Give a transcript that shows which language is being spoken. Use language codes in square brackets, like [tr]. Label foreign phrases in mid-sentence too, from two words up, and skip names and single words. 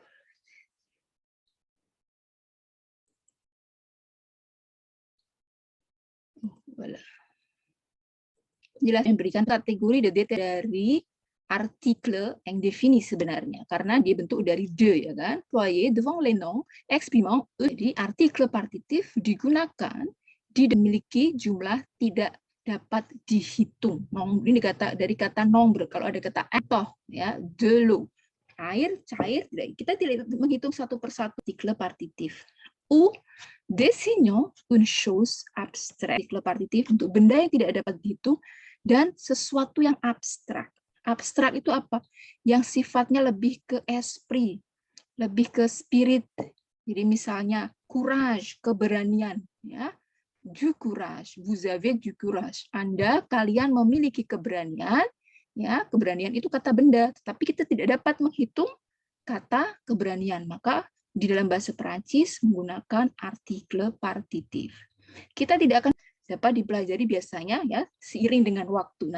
[fr] Voilà. [id] Jelas memberikan kategori dari artikel yang definisi sebenarnya karena dia bentuk dari de ya kan. [fr] Voyez devant les noms exprimant. [id] Jadi artikel partitif digunakan dimiliki jumlah tidak dapat dihitung. Ini dari kata nombre. Kalau ada kata etoh ya, [fr] de l'eau, [id] air, cair, kita tidak menghitung satu persatu artikel partitif. [fr] Ou désignant une chose abstraite. [id] Artikel partitif untuk benda yang tidak dapat dihitung dan sesuatu yang abstrak. Abstrak itu apa? Yang sifatnya lebih ke esprit, lebih ke spirit. Jadi misalnya courage, keberanian, ya. [fr] Du courage, vous avez du courage. [id] Kalian memiliki keberanian, ya. Keberanian itu kata benda, tetapi kita tidak dapat menghitung kata keberanian. Maka di dalam bahasa Perancis menggunakan artikel partitif. Kita tidak akan dapat dipelajari biasanya ya seiring dengan waktu.